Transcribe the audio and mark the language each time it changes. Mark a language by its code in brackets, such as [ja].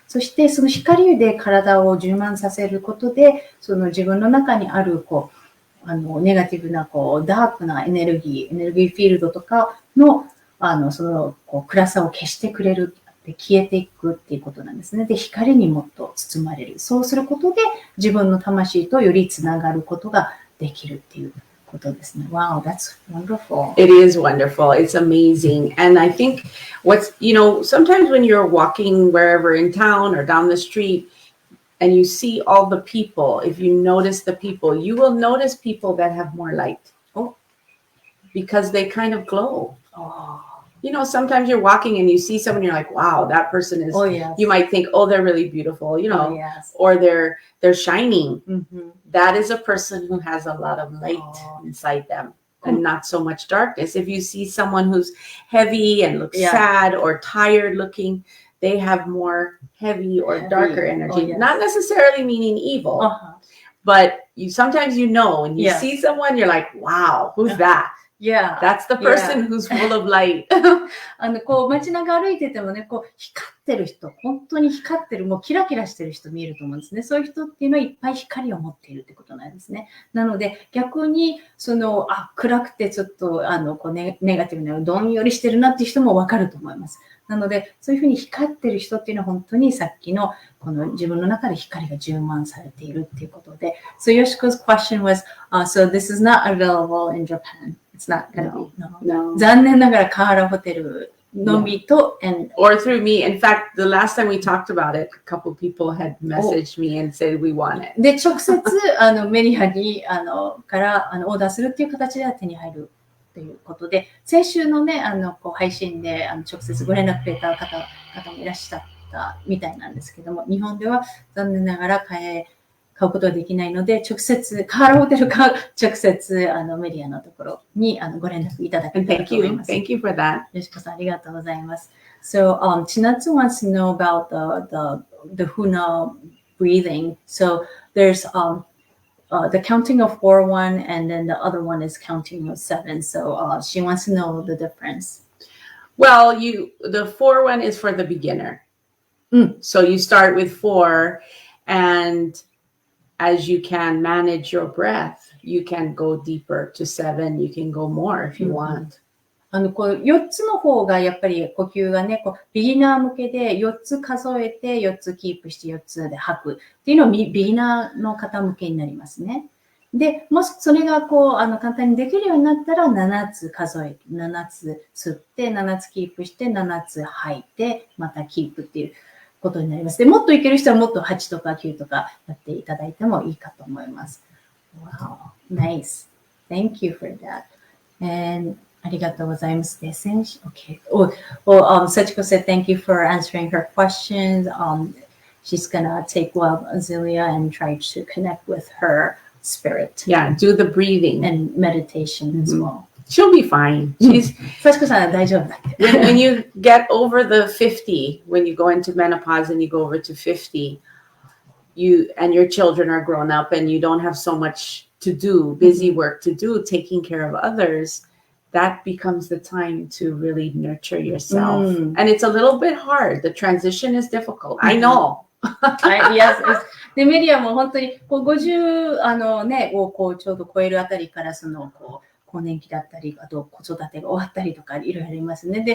[ja] そしてその光で体を充満させることで、自分の中にあるネガティブなダークなエネルギーフィールドとかの暗さを消してくれる。で消えていくっていうことなんですね。で、光にもっと包まれる。そうすることで自分の魂とよりつながることができるっていうことですね。 [en] Wow, that's wonderful. It is wonderful. It's amazing. And I think sometimes when you're walking wherever in town or down the street and you see all the people, if you notice the people, you will notice people that have more light. Because they kind of glow. Sometimes you're walking and you see someone, you're like, wow, that person is, you might think, they're really beautiful, or they're shining. That is a person who has a lot of light inside them and not so much darkness. If you see someone who's heavy and looks sad or tired looking, they have more heavy or darker energy, not necessarily meaning evil, but sometimes when you see someone, you're like, wow, who's that? Yeah. That's the person who's full of light. [ja] こう街中歩いててもね、こう光ってる人、本当に光ってる、もうキラキラしてる人見えると思うんですね。そういう人っていうのはいっぱい光を持っているってことなんですね。なので逆に暗くてちょっとこうネガティブなどんよりしてるなっていう人もわかると思います。なのでそういうふうに光ってる人っていうのは本当にさっきのこの自分の中で光が充満されているっていうことで。 [en] So Yoshiko's question was, so this is not available in Japan.It's not going to be. No. [ja] 残念ながらカハラホテルのみと、 [en] or through me. In fact, the last time we talked about it, a couple of people had messaged me and said we want it. [ja] で、直接メリアにからオーダーするっていう形では手に入るということで、先週のね、こう配信で直接ご連絡くれた方もいらっしゃったみたいなんですけども、日本では残念ながら買うことはできないので、直接、カハラホテルか直接、メリアのところにご連絡いただけたらと思います。 [en] Thank you for that. [ja] よしこさん、ありがとうございます。 [en] So, Chinatsu wants to know about the Huna breathing. So, there's the counting of 4-1 and then the other one is counting of 7. So, she wants to know the difference. Well, the 4-1 is for the beginner. So, you start with 4 and...As you can manage your breath, you can go deeper to 7. You can go more if you want. [ja] こう4つの方がやっぱり呼吸がね、こうビギナー向けで4つ数えて4つキープして4つで吐くっていうのをビギナーの方向けになりますね。で、もしそれがこう簡単にできるようになったら7つ数えて、7つ吸って、7つキープして、7つ吐いて、またキープっていうことになります。で、もっといける人はもっと8とか9とかやっていただいてもいいかと思います。 [en] Wow, nice. Thank you for that. [ja] And ありがとうございます。 [en] Okay. Sachiko said thank you for answering her questions. She's gonna take Azealia and try to connect with her spirit. Yeah, do the breathing and meditation as well.She'll be fine. [ja] Sachiko さんは大丈夫だって。 [en] when you get over the 50, when you go into menopause and you go over to 50, you and your children are grown up and you don't have so much to do, busy work to do, taking care of others, that becomes the time to really nurture yourself. And it's a little bit hard. The transition is difficult. I know. Yes. [ja] で、メリアも本当にこう50をこうちょうど超えるあたりからこう更年期だったり、あと子育てが終わったりとかいろいろありますね。